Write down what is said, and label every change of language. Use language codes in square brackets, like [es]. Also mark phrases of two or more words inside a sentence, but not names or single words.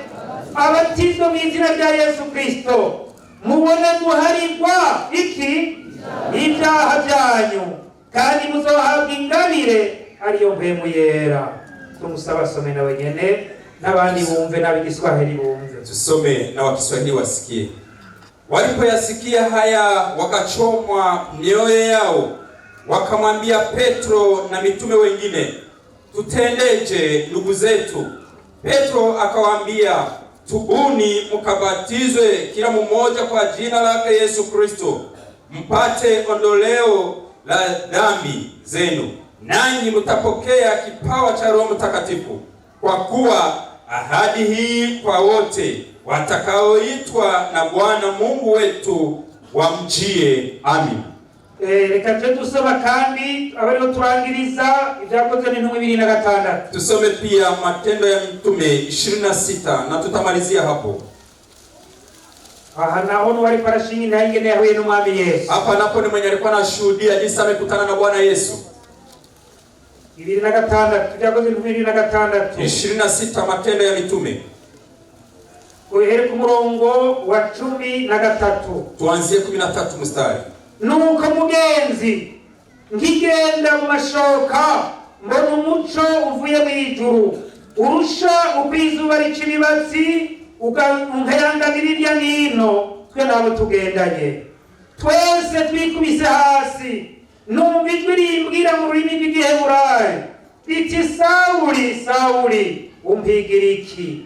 [rn] Abatizwe mu izina rya Yesu Kristo, mubone guharirwa iki? Ibyaha byanyu, kandi muzohabwa ingabire ariyo mpwemu yera. Tumusaba asome nawe nyene, n'abandi bumve, n'ab'igiswahili bumve. [sw] Tusome na Wakiswahili wasikie. Walipoyasikia haya wakachomwa mioyo yao, wakamwambia Petro na mitume wengine, tutendeje ndugu zetu? Petro akawaambia, tubuni mkabatizwe kila mmoja kwa jina lake Yesu Kristo, mpate ondoleo la dhambi zenu, nanyi mtapokea kipawa cha Roho Mtakatifu, kwa kuwa ahadi hii kwa wote watakaoitwa na Bwana Mungu wetu wamjie. Amin. [rn] Reka tuje dusoma kandi abariho turangiriza ibyakozwe n'intumwa 26. [sw] Tusome pia matendo ya mitume 26 na tutamalizia hapo. [rn] Aha naho n'uwari parashingi ntayingene yahuye n'umwami Yesu. [sw] Hapa napo ni mwenye alikuwa anashuhudia jinsi amekutana na Bwana Yesu. [rn] 26 ibyakozwe n'intumwa 26. [sw] 26 matendo ya mitume. [rn] Kuhere ku murongo wa 13. [sw] Tuanzie 13 mstari. [rn] Nuko mugenzi, nkigenda mu mashoka, mbona umuco uvuye mu ijuru, urusha ukwizuba rica ibibatsi, ukayanganira irya nino, twe nabo tugendanye. Twese twikubise hasi, numva ijwi rimbwira mu rurimi rw'Igiheburayo riti, Sawuli, Sawuli, umpigira iki?